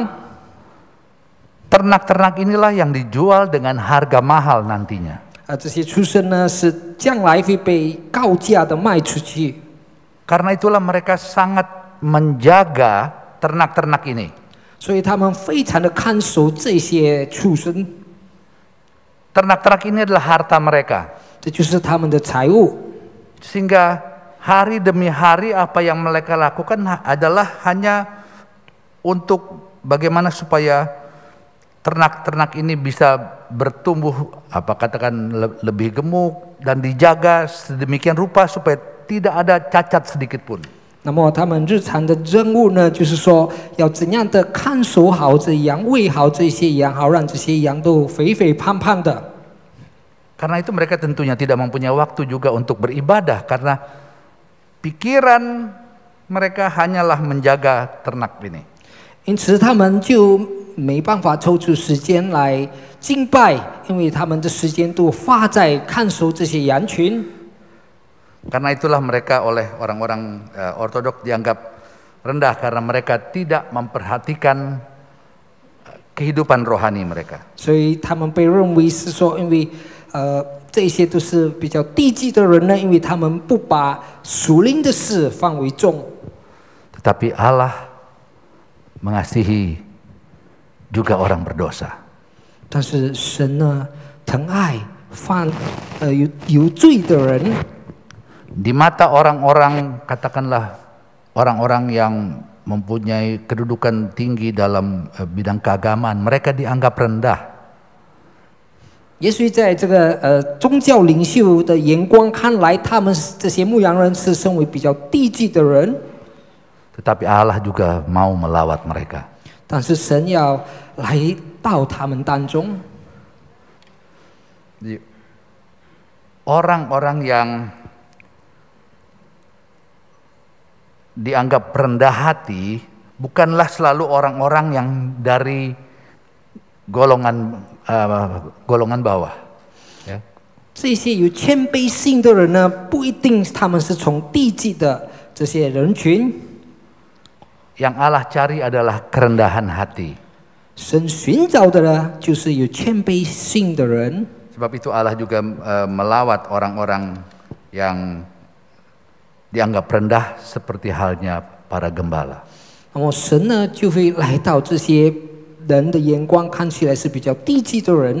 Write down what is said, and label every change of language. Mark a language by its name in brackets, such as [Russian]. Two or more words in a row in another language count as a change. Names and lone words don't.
[Indonesian] Ternak-ternak inilah yang dijual dengan harga mahal nantinya. [Chinese] 这些畜生呢，是将来会被高价的卖出去。 [Indonesian] Karena itulah mereka sangat menjaga ternak-ternak ini. [Chinese] 所以他们非常的看守这些畜生。 [Indonesian] Ternak-ternak ini adalah harta mereka. [Chinese] 这就是他们的财物。 [Indonesian] Sehingga hari demi hari apa yang mereka lakukan adalah hanya untuk bagaimana supaya ternak-ternak ini bisa bertumbuh lebih gemuk dan dijaga sedemikian rupa supaya tidak ada cacat sedikit pun. [Chinese] 那么他们日常的任务呢，就是说要怎样的看守好这羊，喂好这些羊，好让这些羊都肥肥胖胖的。 [Indonesian] Karena itu mereka tentunya tidak mempunyai waktu juga untuk beribadah karena pikiran mereka hanyalah menjaga ternak ini. [Chinese] 因此他们就没办法抽出时间来敬拜，因为他们的时间都花在看守这些羊群。 [Indonesian] Karena itulah mereka oleh orang-orang ortodoks dianggap rendah karena mereka tidak memperhatikan kehidupan rohani mereka. [Chinese] 所以他们被认为是说，因为这些都是比较低级的人呢，因为他们不把属灵的事放为重。 [Indonesian] Tetapi Allah mengasihi juga orang berdosa. [Chinese] 但是神呢，疼爱有罪的人。 [Indonesian] Di mata orang-orang, katakanlah orang-orang yang mempunyai kedudukan tinggi dalam bidang keagamaan, mereka dianggap rendah. [Chinese] 也许在这个宗教领袖的眼光看来，他们这些牧羊人是身为比较低级的人。 [Indonesian] Tetapi Allah juga mau melawat mereka. [Chinese] 但是神要来到他们当中。 [Indonesian] Orang-orang yang dianggap rendah hati bukanlah selalu orang-orang yang dari golongan bawah. Ya. [Chinese] 这些有谦卑心的人呢，不一定他们是从低级的这些人群。 [Indonesian] Yang Allah cari adalah kerendahan hati. [Chinese] 神寻找的呢，就是有谦卑心的人。 [Indonesian] Sebab itu Allah juga melawat orang-orang yang dianggap rendah seperti halnya para gembala. [Chinese] 那么神呢，就会来到这些人的眼光看起来是比较低级的人。